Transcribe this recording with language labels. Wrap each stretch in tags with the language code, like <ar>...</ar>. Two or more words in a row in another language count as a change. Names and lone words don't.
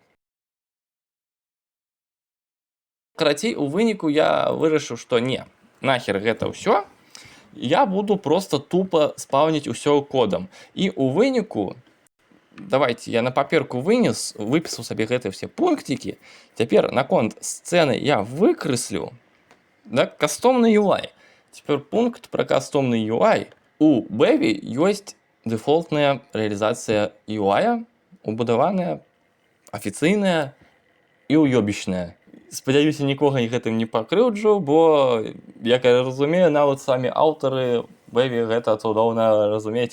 <be>Карацей, у выніку я вырашыў, што не, нахер гэта ўсё. Я буду просто тупо спаўніць усё кодам. І у выніку, давайте, я на паперку выпісаў сабе гэтыя ўсе пунктики. Цяпер наконт сцэны я выкрэслю, да, кастомны UI.</be> <ru>Теперь пункт про кастомный UI.</ru> <be>У Bevy ёсць дэфолтная рэалізацыя UI, убудаваная, афіцыйная і уёбічная. Спадзяюся, нікога гэтым не пакрыўджу, бо, як я разумею, нават самі аўтары Bevy гэта цудоўна разумееце.</be>